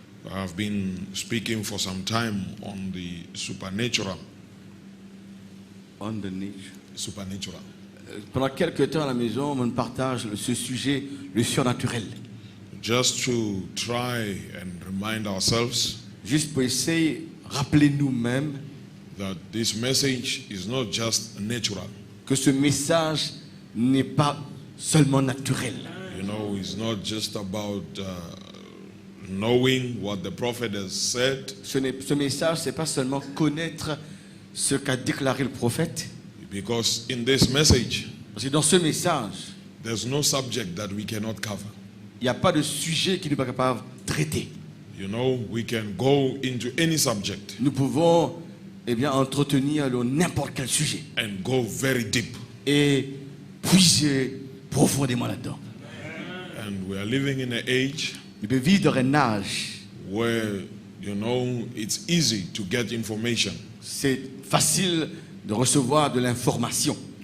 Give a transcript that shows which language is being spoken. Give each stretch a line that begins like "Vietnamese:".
English: I've been speaking for some time on the supernatural. Supernatural.
French: Pendant quelques temps à la maison, on partage ce sujet, le surnaturel.
English: Just to try and remind ourselves
French: Juste pour essayer, rappeler nous-mêmes
English: that this message is not just natural.
French: que ce message n'est pas seulement naturel.
English: It's not just about knowing what the prophet has said.
French: Ce message, c'est pas seulement connaître ce qu'a déclaré le prophète.
English: Because in this message,
French: Parce que dans ce message,
English: there's no subject that we cannot cover.
French: il n'y a pas de sujet qui n'est pas capable de traiter.
English: We can go into any subject
French: Nous pouvons entretenir n'importe quel sujet
English: and go very deep.
French: et puiser profondément là-dedans.
English: And we are living in an age
French: Nous devons vivre dans un âge,
English: where, it's easy to get information.
French: c'est facile de recevoir de l'information.